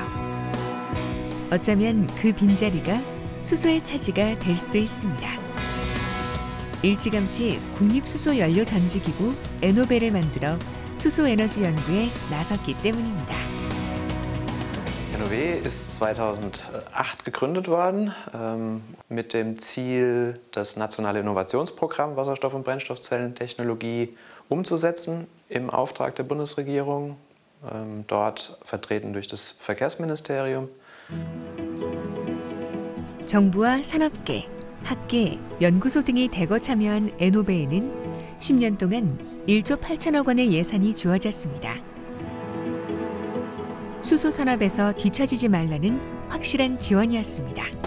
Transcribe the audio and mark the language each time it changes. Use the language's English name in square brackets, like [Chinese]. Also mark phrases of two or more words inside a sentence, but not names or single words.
[Korean] 어쩌면 그 빈자리가 수소의 차지가 될 수도 있습니다. 일찌감치 국립수소연료전지기구 에노벨을 만들어 수소에너지 연구에 나섰기 때문입니다. [German] NOW ist 2008 gegründet worden mit dem Ziel, das nationale Innovationsprogramm Wasserstoff- und Brennstoffzellentechnologie umzusetzen im Auftrag der Bundesregierung, dort vertreten durch das Verkehrsministerium. [Korean] 정부와 산업계, 학계, 연구소 등이 대거 참여한 NOV에는 10년 동안 1조 8천억 원의 예산이 주어졌습니다. 수소 산업에서 뒤처지지 말라는 확실한 지원이었습니다.